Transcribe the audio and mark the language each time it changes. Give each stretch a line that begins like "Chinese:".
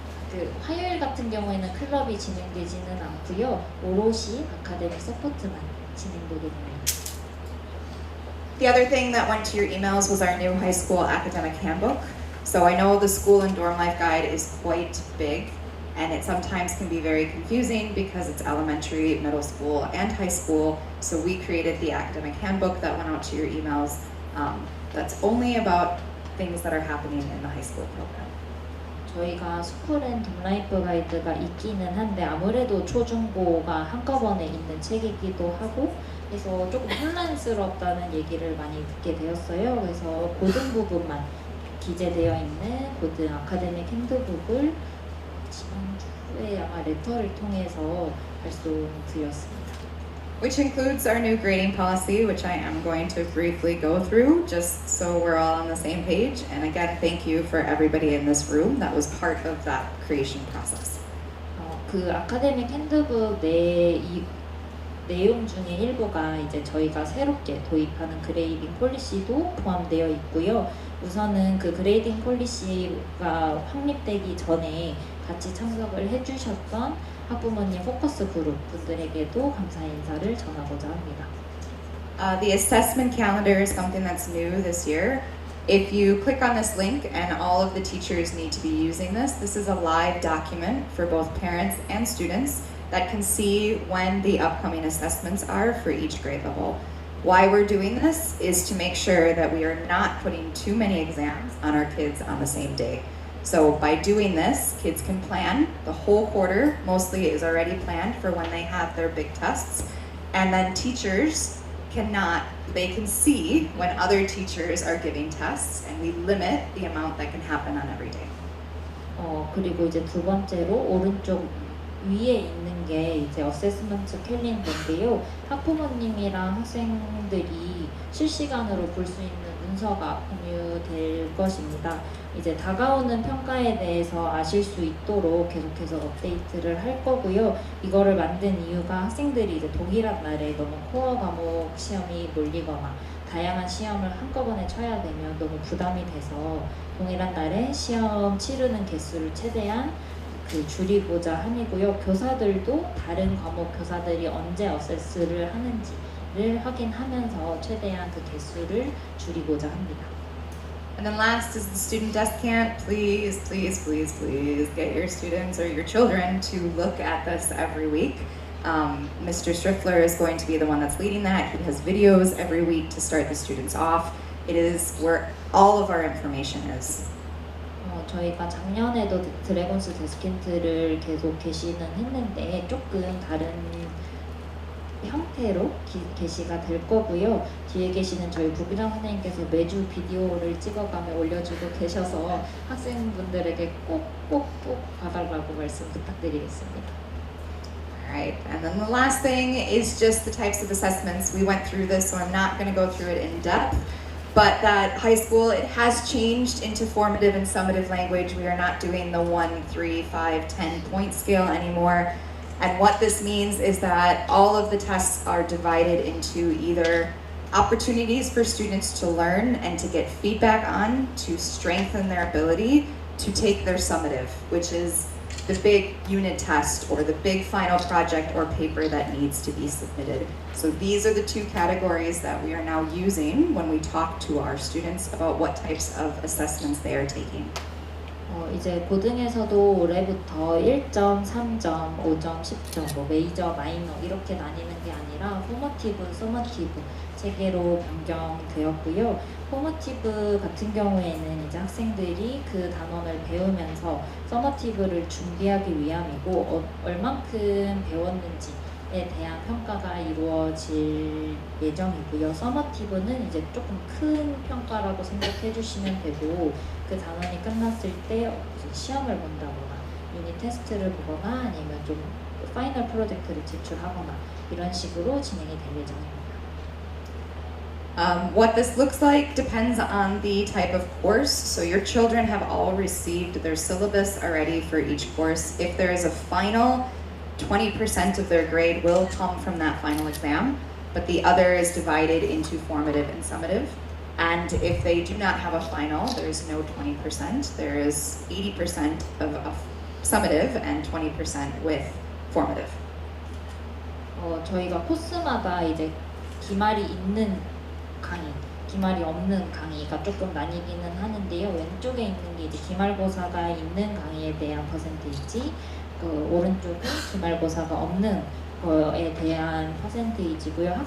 Korean: 그 화요일 같은 경우에는 클럽이 진행되지는 않고요. 오롯이 아카데믹 서포트만 진행되게 됩니다.
English: The other thing that went to your emails was our new high school academic handbook. So I know the school and dorm life guide is quite big, and it sometimes can be very confusing because it's elementary, middle school, and high school. So we created the academic handbook that went out to your emails. That's only about things that are happening in the high school program.
Korean: 저희가 스쿨 앤 돔라이프 가이드가 있기는 한데 아무래도 초중고가 한꺼번에 있는 책이기도 하고 그래서 조금 혼란스럽다는 얘기를 많이 듣게 되었어요. 그래서 고등 부분만 기재되어 있는 고등 아카데믹 핸드북을 지난주에 아마 레터를 통해서 발송드렸습니다.
English: Which includes our new grading policy, which I am going to briefly go through just so we're all on the same page. And again, thank you for everybody in this room that was part of that creation process.
Korean: 그 아카데믹 핸드북 내용 중에 일부가 이제 저희가 새롭게 도입하는 그레이딩 폴리시도 포함되어 있고요. 우선은 그 그레이딩 폴리시가 확립되기 전에 같이 참석을 해주셨던 학부모님 포커스 그룹 분들에게도 감사 인사를 전하고자 합니다.
English: The assessment calendar is something that's new this year. If you click on this link, and all of the teachers need to be using this, this is a live document for both parents and students that can see when the upcoming assessments are for each grade level. Why we're doing this is to make sure that we are not putting too many exams on our kids on the same day. So by doing this, kids can plan. The whole quarter mostly is already planned for when they have their big tests. And then teachers they can see when other teachers are giving tests, and we limit the amount that can happen on every day.
Korean: 그리고 이제 두 번째로 오른쪽 위에 있는 게 이제 어세스먼트 캘린더인데요. 학부모님이랑 학생들이 실시간으로 볼 수 있는 문서가 공유될 것입니다. 이제 다가오는 평가에 대해서 아실 수 있도록 계속해서 업데이트를 할 거고요. 이거를 만든 이유가 학생들이 이제 동일한 날에 너무 코어 과목 시험이 몰리거나 다양한 시험을 한꺼번에 쳐야 되면 너무 부담이 돼서 동일한 날에 시험 치르는 개수를 최대한 줄이고자 함이고요. 교사들도 다른 과목 교사들이 언제 어세스를 하는지를 확인하면서 최대한 그 개수를 줄이고자 합니다.
English: And then last is the student desk count. Please, please, please, please get your students or your children to look at this every week. Mr. Striffler is going to be the one that's leading that. He has videos every week to start the students off. It is where all of our information is.
Korean: 저희가 작년에도 드래곤스 데스킨트를 계속 게시는 했는데 조금 다른 형태로 게시가 될 거고요. 뒤에 계시는 저희 부부장 선생님께서 매주 비디오를 찍어가며 올려주고 계셔서 학생분들에게 꼭 봐달라고 말씀 부탁드리겠습니다.
English: Alright, and then the last thing is just the types of assessments. We went through this, so I'm not going to go through it in depth. But that high school, it has changed into formative and summative language. We are not doing the 1, 3, 5, 10 point scale anymore. And what this means is that all of the tests are divided into either opportunities for students to learn and to get feedback on, to strengthen their ability to take their summative, which is the big unit test or the big final project or paper that needs to be submitted. So these are the two categories that we are now using when we talk to our students about what types of assessments they are taking.
Korean: 이제 고등에서도 올해부터 1점, 3점, 5점, 10점, 뭐 메이저, 마이너 이렇게 나뉘는 게 아니라 포머티브, 서머티브 세 개로 변경되었고요. 포머티브 같은 경우에는 이제 학생들이 그 단원을 배우면서 서머티브를 준비하기 위함이고 얼만큼 배웠는지에 대한 평가가 이루어질 예정이고요. 서머티브는 이제 조금 큰 평가라고 생각해 주시면 되고 그 단원이 끝났을 때 무슨 시험을 본다거나 유닛 테스트를 보거나 아니면 좀 파이널 프로젝트를 제출하거나 이런 식으로 진행이 될 예정입니다.
English: What this looks like depends on the type of course. So your children have all received their syllabus already for each course. If there is a final, 20% of their grade will come from that final exam, but the other is divided into formative and summative. And if they do not have a final, there is no 20%. There is 80% of summative and 20% with formative.
Korean: 저희가 코스마다 이제 기말이 있는 강의, 기말이 없는 강의가 조금 나뉘기는 하는데요. 왼쪽에 있는 게 이제 기말고사가 있는 강의에 대한 퍼센테이지, 그 오른쪽은 기말고사가 없는 거에 대한 퍼센테이지고요.